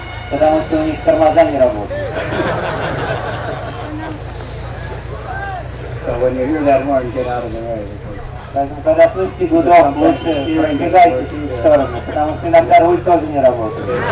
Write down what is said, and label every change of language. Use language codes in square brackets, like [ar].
[ru] Потому что у них тормоза не работают. [en] So when you hear that horn, get out of the way. [ru] Поэтому, когда слышите гудок, лучше пробегайтесь в сторону, потому что иногда руль тоже не работает.